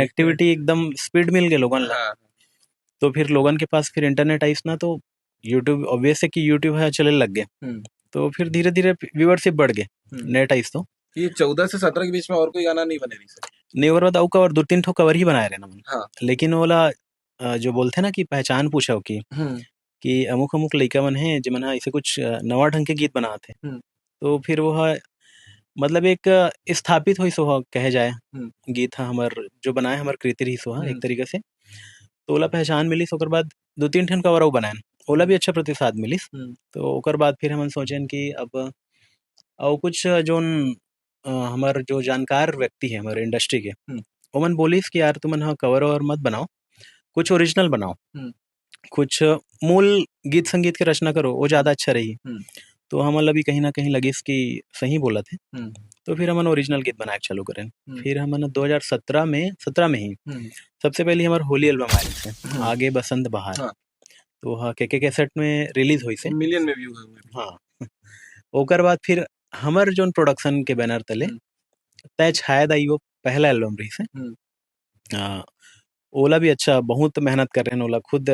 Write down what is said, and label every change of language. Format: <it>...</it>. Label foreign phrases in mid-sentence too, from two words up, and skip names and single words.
<hne>कनेक्टिविटी एकदम स्पीड मिल गए लोगन ला। तो फिर लोगन के पास फिर इंटरनेट आइस ना, तो यूट्यूब ऑब्वियस है कि यूट्यूब है चले लग गए। तो फिर धीरे धीरे व्यूअरशिप बढ़ गए नेट आइस तो। ये 14 से 17 के बीच में और कोई गाना नहीं बने रही से। नहीं, और बाद अउ कवर 2-3 ठो कवर ही बनाए रहे ना। लेकिन ओला जो बोलथे ना कि पहचान पूछो कि अमुक-अमुक लइका मन हे जेमन ह ऐसे कुछ नवा ढंग के गीत बनात हे। तो फिर वह मतलब एक स्थापित होइस ओहा कहे जाए। गीत ह हमर जो बनाए हमर कृति रहिस ओहा एक तरीके से। तो ओला पहचान मिलिस, ओकर बाद 2-3 ठन कवर अउ बनाएन, ओला भी अच्छा प्रतिसाद मिलिस। तो ओकर बाद फिर हमन सोचेन कि अब अउ कुछ जोन हमर जो जानकार व्यक्ति है हमारे इंडस्ट्री के, ओमन बोलिस कि यार तुमन ह कवर-अवर मत बनाओ, कुछ ओरिजिनल बनाओ। कुछ मूल गीत संगीत के रचना करो, वो ज़्यादा अच्छा रही। तो हमन ला भी कहीं न कहीं लगिस कि सही बोलत हे। तो फिर हमन ओरिजिनल गीत बनाए चालू करेन। फिर हमन 2017 में 17 में ही सबसे पहले हमार होली एल्बम आए थे, आगे बसंत बहार। तो वह के कैसेट में रिलीज हुई से, मिलियन में व्यू हुए। हाँ ओकर बाद फिर हमर जोन प्रोडक्शन के बैनर तले तय शायद आई वो पहला एल्बम रही से। ओला भी अच्छा बहुत मेहनत कर रहे हैं।</hne>